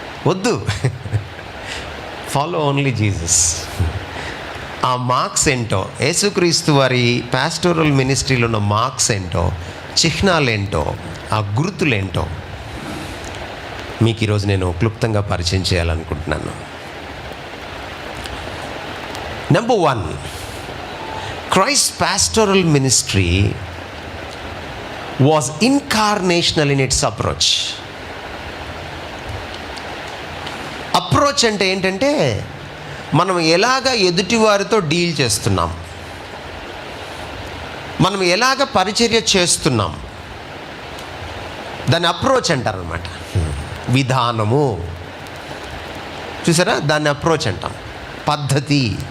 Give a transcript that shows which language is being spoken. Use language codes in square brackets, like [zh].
[te] వద్దు, [en] Follow only Jesus. [te] ఆ marks ఏంటో, యేసుక్రీస్తు వారి పాస్టోరల్ మినిస్ట్రీలో ఉన్న మార్క్స్ ఏంటో, చిహ్నాలేంటో, ఆ గుర్తులేంటో మీకు ఈరోజు నేను క్లుప్తంగా పరిచయం చేయాలనుకుంటున్నాను. [en] Number 1, Christ's pastoral ministry was incarnational in its approach. [te] Approach అంటే ఏంటంటే మనం ఎలాగ ఎదుటివారితో డీల్ చేస్తున్నాం, మనం ఎలాగ పరిచర్య చేస్తున్నాం, దాన్ని అప్రోచ్ అంటారనమాట. విధానము చూసారా, దాన్ని అప్రోచ్ అంటాం. పద్ధతి.